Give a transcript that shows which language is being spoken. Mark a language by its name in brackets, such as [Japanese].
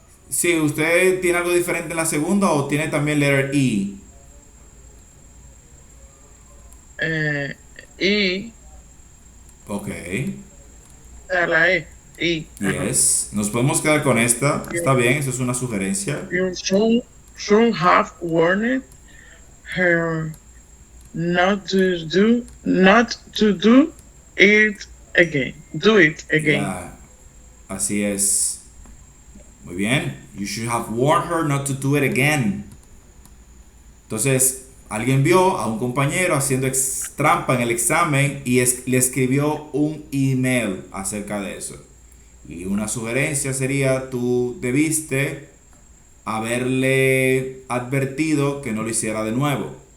[Spanish] Sí, ¿usted tiene algo diferente en la segunda o tiene también letter E? Y [English] Ok. [Spanish] la E. Y. [English] Yes. [Spanish] Nos podemos quedar con esta. Está bien, eso es una sugerencia. [English] You should have warned her not to do it again. Do it again. [Spanish] Ya. Así es. Muy bien. [English] You should have warned her not to do it again. [Spanish] Entonces, alguien vio a un compañero haciendo trampa en el examen y le escribió un email acerca de eso. Y una sugerencia sería, tú debiste haberle advertido que no lo hiciera de nuevo.